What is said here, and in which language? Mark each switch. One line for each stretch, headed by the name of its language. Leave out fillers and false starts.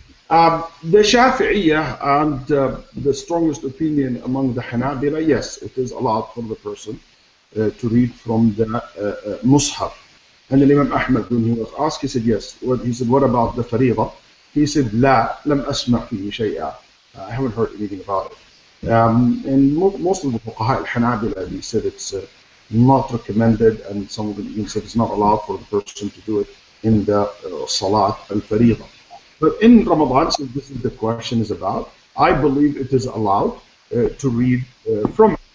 English: The Shafi'iyah and the strongest opinion among the Hanabila, yes, it is allowed for the person to read from the Mus'haf. And Imam Ahmad, when he was asked, he said yes. He said, what about the Fariḍah?
Arabic: He said, لا لم أسمع فيه شيئا.
English: I haven't heard anything about it. And most of the Fuqaha al-Hanabila, they said it's not recommended, and some of them even said it's not allowed for the person to do it in the Salat al-Fariḍah. But in Ramadan, since this is the question is about, I believe it is allowed to read from it.